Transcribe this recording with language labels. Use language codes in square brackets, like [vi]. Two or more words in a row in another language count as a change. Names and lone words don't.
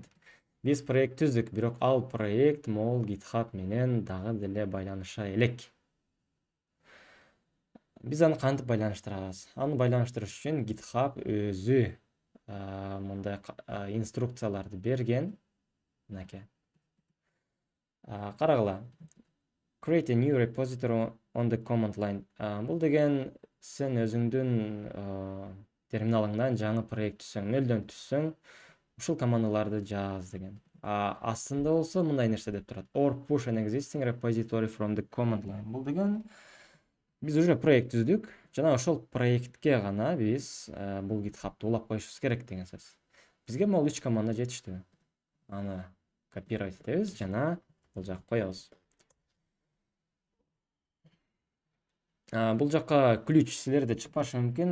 [ky] Биз проект түздүк, бирок ал проект могул GitHub менен дагы деле байланыша элек. Биз аны кантип байланыштырабыз? Аны байланыштырыш үчүн GitHub өзү мындай инструкцияларды берген. Мынакей. Карагыла. [en] Create a new repository on the command line. [ky] Бул деген сен өзүңдүн терминалыңдан жаңы проект түзсөң, нөлдөн түзсөң, ушул командаларды жаз деген. Астында болсо мындай нерсе деп турат. [en] Or push an existing repository from the command line. [ky] Бул деген биз уже проект түздүк, жана ошол проектке гана биз бул GitHub'ты улап коюшубуз керек деген сөз. Бизге могул 3 команда жетиштүү. Аны копировать этебиз жана бул жакка коебуз. Бул жакка ключ силерде чыкпашы мүмкүн.